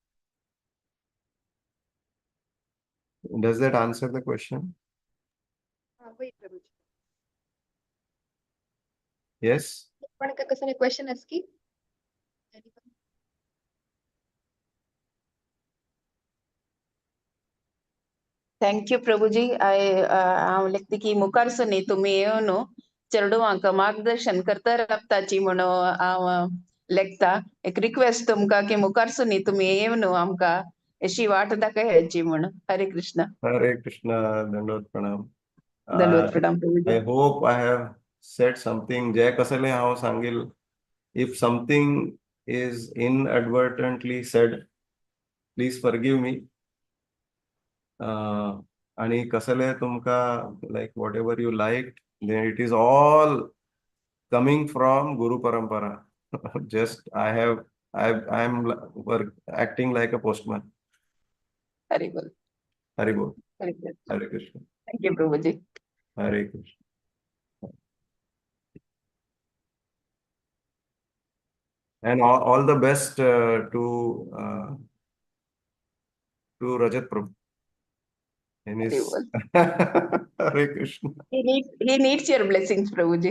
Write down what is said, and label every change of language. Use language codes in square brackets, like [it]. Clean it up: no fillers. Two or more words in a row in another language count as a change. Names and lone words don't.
[en] Does that answer the question? Wait, Prabhuji. Yes. [kok] कसं [en] question is [kok] की? [en] Thank you, Prabhuji. [kok] हांव लेखता की मुखारसून तुम्ही येवन चेडवांक मार्गदर्शन करता रावताची म्हणून हांव लेखता एक रिक्वेस्ट तुमकां की मुखारसून तुम्ही येव न्हू आमकां अशी वाट दाखयाची म्हण. हरे कृष्ण. हरे कृष्णा, दंडवत प्रणाम. दंडवत प्रणाम प्रभुजी. [en] I hope I have said something. [kok] जे कसले हांव सांगील, [en] if something is inadvertently said, please forgive me. [kok] आणि कसले तुमकां [en] like whatever you liked, then it is all coming from Guru Parampara. Just I am acting like a postman. [kok] हरे बोल. Hari Bol. हरे कृष्ण. Hare Krishna. [en] थँक्यू प्रभुजी. Hare Krishna. And all the best to Rajat Prabhu in [kok] हरे [en] his [kok] बोल. [en] Hare Krishna. He needs your blessings, Prabhuji.